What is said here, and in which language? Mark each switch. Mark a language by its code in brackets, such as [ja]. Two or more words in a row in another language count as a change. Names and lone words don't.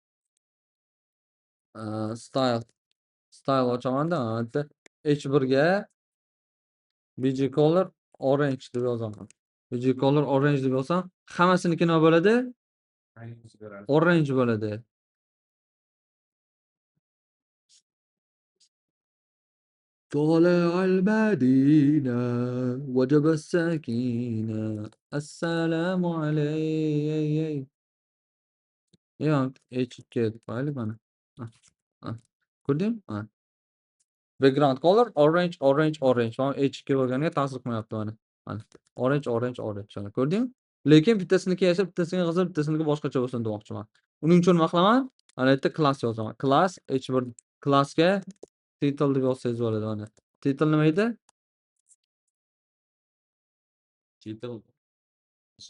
[uz] Style. Style ochamanda, mana bitta H1 ga [en] BG color orange [uz] deb yozaman. [en] BG color orange [uz] deb yozsam, hammasiniki nima bo'ladi? Rangini beradi. Orange bo'ladi. [ar] طالع المدينة وجب السكينة السلام عليك. [uz] Ya HK mayli mana. Ha. Ko'rdingmi? Ha. [en] Background color orange, orange, orange. [uz] Mana HK bo'lganiga ta'sir qilmayapti mana. Mana. [en] Orange, orange, orange. [uz] Mana ko'rdingmi? Lekin bittasiniki yashab, bittasiniki qizil, bittasiniki boshqacha bo'lsin demoqchiman. Uning uchun nima qilaman? Mana yerda class yozaman. Class H1 classga title deb yozsangiz bo'ladi mana. Title nima edi? Title o'sha